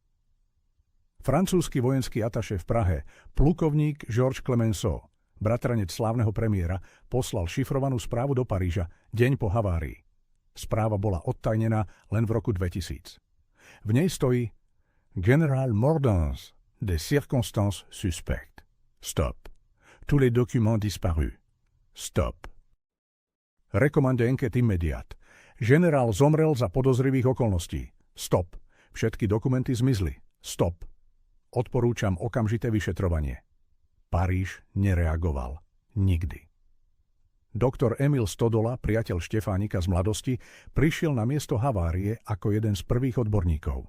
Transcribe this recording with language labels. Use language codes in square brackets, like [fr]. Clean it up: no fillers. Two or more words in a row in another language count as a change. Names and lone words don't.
[sk] Francúzsky vojenský ataše v Prahe, plukovník Georges Clemenceau, bratranec slávneho premiéra, poslal šifrovanú správu do Paríža deň po havárii. Správa bola odtajnená len v roku 2000. V nej stojí [fr] General Mordance des circonstances suspectes. Stop. Tous les documents disparus. Stop. Recommande enquête immédiate. [sk] Generál zomrel za podozrivých okolností. Stop. Všetky dokumenty zmizli. Stop. Odporúčam okamžité vyšetrovanie. Paríž nereagoval. Nikdy. Doktor Emil Stodola, priateľ Štefánika z mladosti, prišiel na miesto havárie ako jeden z prvých odborníkov.